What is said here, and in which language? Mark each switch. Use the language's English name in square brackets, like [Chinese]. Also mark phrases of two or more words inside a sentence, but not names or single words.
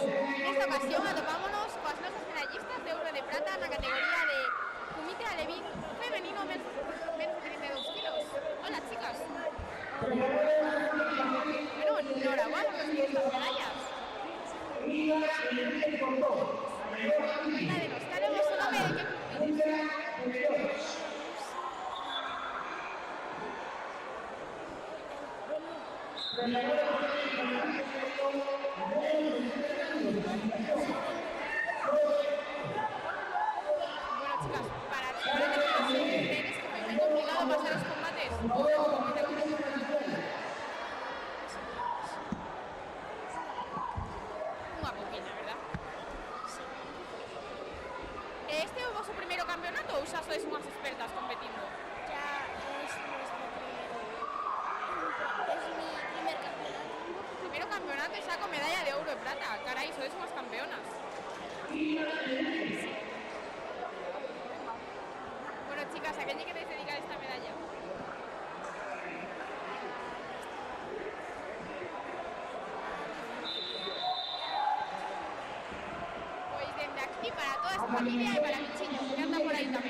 [Galician] Nesta ocasión atopámonos coas nosas medallistas de ouro e de prata na categoría de Kumite Alevín femenino menos de 32 kilos. [Spanish] Hola, chicas. Bueno, enhorabuena por estas medallas. Cuéntanos, ¿cuál es vuestro nombre y de qué competís? Bueno, chicas, para que tenéis que fue muy complicado pasar los combates. [Galician] Unha poquinha, verdad? Este é o vosso primeiro campeonato ou xa sois unhas expertas competindo? [Spanish] Ya es mi primer campeonato. [Galician] Primeiro campeonato e xa con medalla de ouro e prata. Carai, sois unhas campeonas. [Spanish] Bueno, chicas, [Galician] a quen lle queréis dedicar esta medalla? Pois dende aquí para toda esta familia e para Michiño, que anda por aí tamén.